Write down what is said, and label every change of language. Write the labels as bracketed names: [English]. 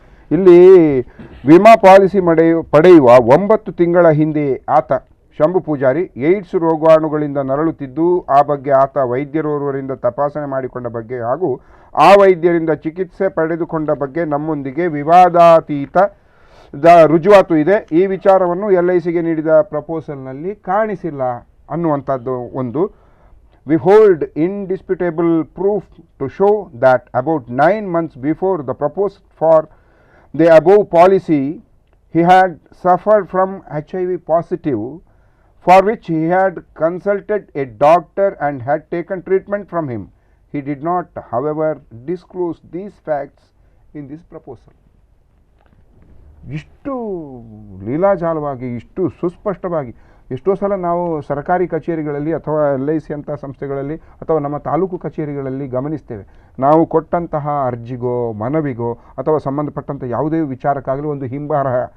[Kannada] ಇಲ್ಲಿ ವಿಮಾ ಪಾಲಿಸಿ ಪಡೆಯುವ 9 ತಿಂಗಳ ಹಿಂದೆ ಆತ ಶಂಭು ಪೂಜಾರಿ ಏಡ್ಸ್ ರೋಗಾಣುಗಳಿಂದ ನರಳುತ್ತಿದ್ದು, ಆ ಬಗ್ಗೆ ಆತ ವೈದ್ಯರೋರ್ವರಿಂದ ತಪಾಸಣೆ ಮಾಡಿಕೊಂಡ ಬಗ್ಗೆ ಹಾಗೂ ಆ ವೈದ್ಯರಿಂದ ಚಿಕಿತ್ಸೆ ಪಡೆದುಕೊಂಡ ಬಗ್ಗೆ ನಮ್ಮೊಂದಿಗೆ ವಿವಾದಾತೀತ ರುಜುವಾತು ಇದೆ. ಈ ವಿಚಾರವನ್ನು LICಗೆ ನೀಡಿದ ಪ್ರಪೋಸಲ್ನಲ್ಲಿ ಕಾಣಿಸಿಲ್ಲ ಅನ್ನುವಂಥದ್ದು ಒಂದು. [English] We hold indisputable proof to show that about 9 months before the proposal for the above policy, he had suffered from HIV positive, for which he had consulted a doctor and had taken treatment from him. He did not, however, disclose these facts in this proposal. [Kannada] ಇಷ್ಟು ಲೀಲಾಜಾಲವಾಗಿ, ಇಷ್ಟು ಸುಸ್ಪಷ್ಟವಾಗಿ ಎಷ್ಟೋ ಸಲ ನಾವು ಸರ್ಕಾರಿ ಕಚೇರಿಗಳಲ್ಲಿ ಅಥವಾ LIC ಅಂಥ ಸಂಸ್ಥೆಗಳಲ್ಲಿ ಅಥವಾ ನಮ್ಮ ತಾಲೂಕು ಕಚೇರಿಗಳಲ್ಲಿ ಗಮನಿಸ್ತೇವೆ. ನಾವು ಕೊಟ್ಟಂತಹ ಅರ್ಜಿಗೋ ಮನವಿಗೋ ಅಥವಾ ಸಂಬಂಧಪಟ್ಟಂಥ ಯಾವುದೇ ವಿಚಾರಕ್ಕಾಗಲಿ ಒಂದು ಹಿಂಬರಹ